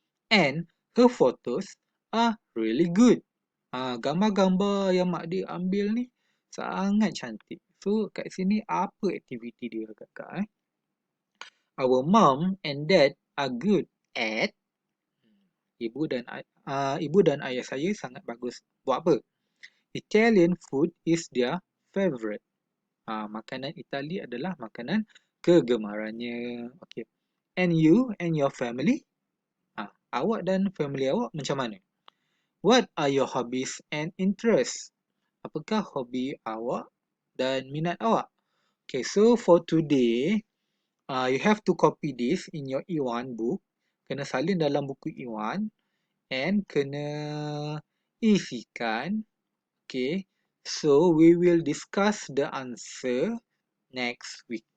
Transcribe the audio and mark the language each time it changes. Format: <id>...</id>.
<en>And her photos are really good.</en> <ms>Gambar-gambar yang mak dia ambil ni sangat cantik. So kat sini apa aktiviti dia kakak?</ms> <en>Our mom and dad are good at,</en> <ms>ibu dan ayah saya sangat bagus buat apa?</ms> <en>Italian food is their favorite.</en> <ms>Makanan Itali adalah makanan kegemarannya.</ms> <en>Okay. And you and your family?</en> <ms>Awak dan family awak macam mana?</ms> <en>What are your hobbies and interests?</en> <ms>Apakah hobi awak dan minat awak?</ms> <en>Okay, so for today, you have to copy this in your E1 book.</en> <ms>Kena salin dalam buku E1 and kena isikan.</ms> <en>Okay, so we will discuss the answer next week.</en>